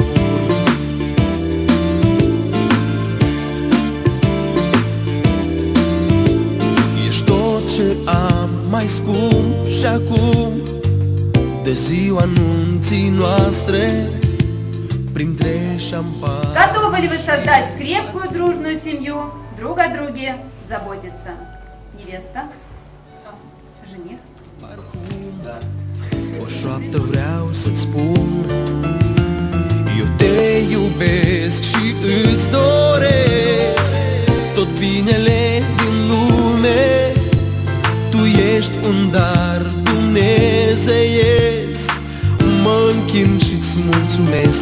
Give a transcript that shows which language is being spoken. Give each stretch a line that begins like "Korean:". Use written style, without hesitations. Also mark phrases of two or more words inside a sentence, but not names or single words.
Romanian: Ești tot ce am mai scump și acum, de ziua anunții noastre, printre șampani.
Russian: Готовы ли вы создать крепкую дружную семью, друг о друге заботиться? Невеста? Жених?
Romanian: O șoaptă vreau să-ți spun, eu te iubesc și îți doresc tot binele din lume. Tu ești un dar dumnezeiesc, mă închin și-ți mulțumesc.